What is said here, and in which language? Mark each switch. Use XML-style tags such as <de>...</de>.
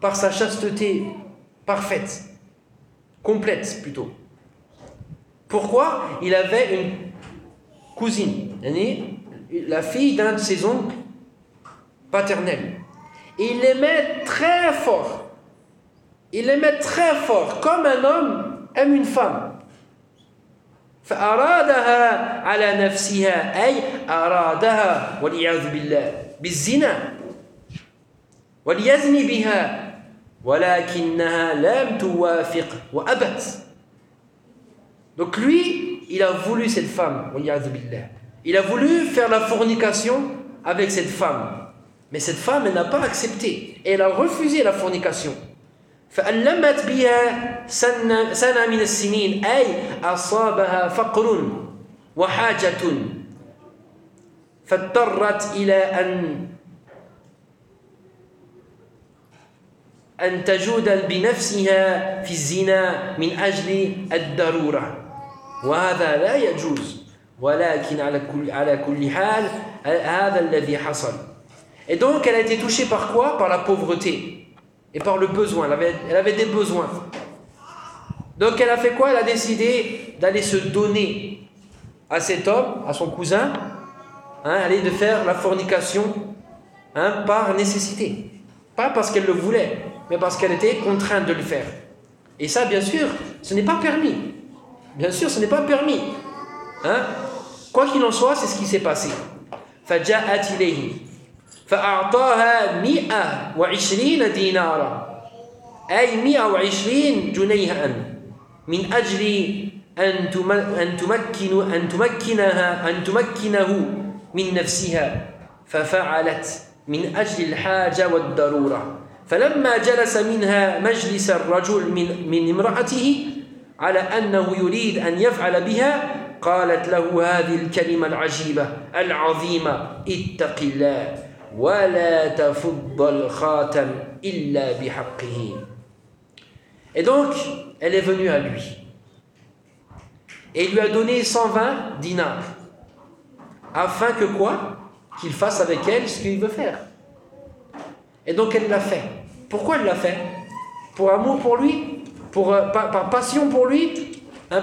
<fr>Par sa chasteté parfaite, complète plutôt. Pourquoi ? Il avait une cousine, la fille d'un de ses oncles paternels. Et il l'aimait très fort. Il l'aimait très fort, comme un homme aime une femme.</fr> <ar>فأرادها على نفسها أي أرادها والعياذ بالله بالزنا وليزني بها ولكنها لم توافق وأبت.</ar> <fr>Donc lui, il a voulu cette femme,</fr> <ar>والعياذ بالله.</ar> <fr>Il a voulu faire la fornication avec cette femme. Mais cette femme, elle n'a pas accepté. Et elle a refusé la fornication.</fr> <ar>فألمت بها سنة من السنين أي أصابها فقر وحاجة فاضطرت إلى أن تجود بنفسها في الزنا من أجل الضرورة وهذا لا يجوز ولكن على كل حال هذا الذي حصل.</ar> <fr>Et donc elle a été touchée par quoi? Par la pauvreté et par le besoin, elle avait des besoins. Donc elle a fait quoi? Elle a décidé d'aller se donner à cet homme, à son cousin, hein, aller de faire la fornication, hein, par nécessité. Pas parce qu'elle le voulait, mais parce qu'elle était contrainte de le faire. Et ça, bien sûr, ce n'est pas permis. Bien sûr, ce n'est pas permis. Hein? Quoi qu'il en soit, c'est ce qui s'est passé.</fr> <ar>فَجَاءَتْ إِلَيْهِ فأعطاها 120 دينارا أي 120 جنيها من أجل أن تمكنه من نفسها ففعلت من أجل الحاجة والضرورة فلما جلس منها مجلس الرجل من امرأته على أنه يريد أن يفعل بها قالت له هذه الكلمة العجيبة العظيمة اتق الله وَلَا تَفُضَّ الْخَاتَمْ إِلَّا بِحَقِّهِمْ.</ar> <fr>Et donc, elle est venue à lui. Et il lui a donné 120 dinars. Afin que quoi? Qu'il fasse avec elle ce qu'il veut faire. Et donc, elle l'a fait. Pourquoi elle l'a fait? Pour amour pour lui? Par passion pour lui, hein?</fr>